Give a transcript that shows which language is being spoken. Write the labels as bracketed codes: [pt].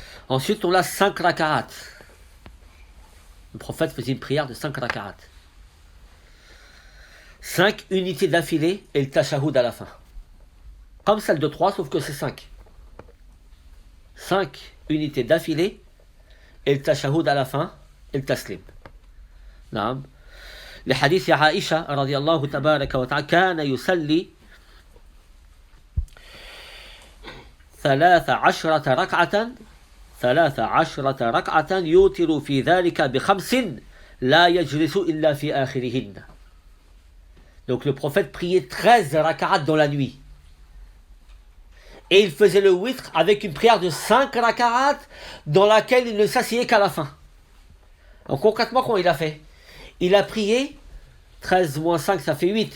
[fr] Ensuite, on a 5 raka'at. Le prophète faisait une prière de 5 raka'at. 5 unités d'affilée et le tashahhud à la fin. Comme celle de 3, sauf que c'est 5. 5 unités d'affilée et le tashahhud à la fin et le taslim. [ar] نعم. لحديث عائشة رضي الله تبارك وتعالى كان يصلي 13 ركعة يوتر في ذلك ب5 لا يجلس إلا في آخرهن. [fr] Donc le prophète priait 13 raka'at dans la nuit. Et il faisait le witr avec une prière de 5 raka'at dans laquelle il ne s'asseyait qu'à la fin. Donc concrètement, comment il a fait? Il a prié 13 moins 5, ça fait 8.